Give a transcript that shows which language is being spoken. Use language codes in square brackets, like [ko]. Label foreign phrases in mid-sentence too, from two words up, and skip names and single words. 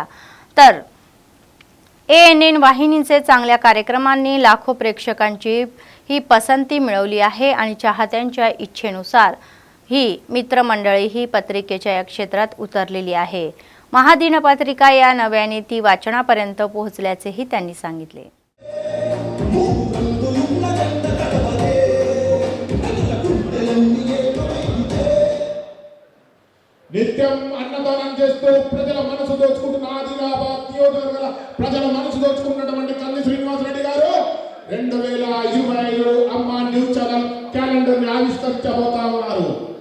[mr] तर ANN वाहिनीचे चांगल्या कार्यक्रमांनी लाखो प्रेक्षकांची ही पसंती मिळवली आहे आणि चाहत्यांच्या इच्छेनुसार ही मित्रमंडळी ही पत्रिकेच्या या क्षेत्रात उतरलेली आहे। महादिनपत्रिका या नव्याने ती वाचनापर्यंत पोहोचल्याचेही त्यांनी सांगितले। [te] నిత్యం అన్నదానం చేస్తూ ప్రజల మనసు దోచుకుంటున్న ఆదిలాబాద్ నియోజకవర్గ ప్రజల మనసు దోచుకున్నటువంటి కంది శ్రీనివాస్ రెడ్డి గారు 2025 అమ్మ న్యూస్ ఛానల్ క్యాలెండర్ ని ఆవిష్కరించబోతా ఉన్నారు।